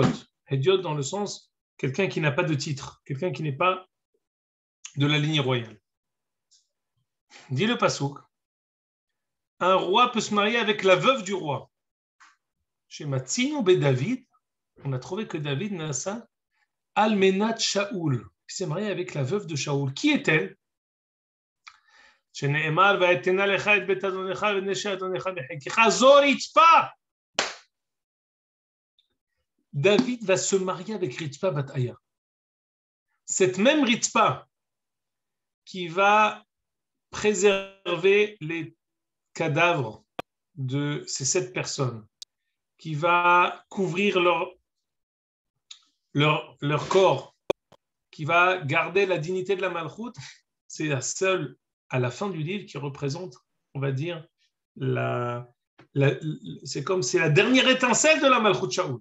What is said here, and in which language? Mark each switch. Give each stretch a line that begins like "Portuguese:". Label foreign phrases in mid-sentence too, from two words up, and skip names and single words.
French: Hédiot dans le sens, quelqu'un qui n'a pas de titre, quelqu'un qui n'est pas de la lignée royale. Dit le Passouk, un roi peut se marier avec la veuve du roi. Chez
Hebrew: מצינו בדוד,
French: on a trouvé que David
Hebrew: נשא אלמנת שאול,
French: qui s'est mariée avec la veuve de Shaoul. Qui est-elle?
Hebrew: שנאמר, ואתנה לך את בית אדונך ונשי אדונך בחיקך, זו רצפה.
French: David va se marier avec Ritzpa bat Aya. Cette même Ritzpa qui va préserver les cadavres de ces 7 personnes, qui va couvrir leur corps, qui va garder la dignité de la Malchoute, c'est la seule, à la fin du livre, qui représente, on va dire, c'est comme c'est la dernière étincelle de la Malchoute Shaoul.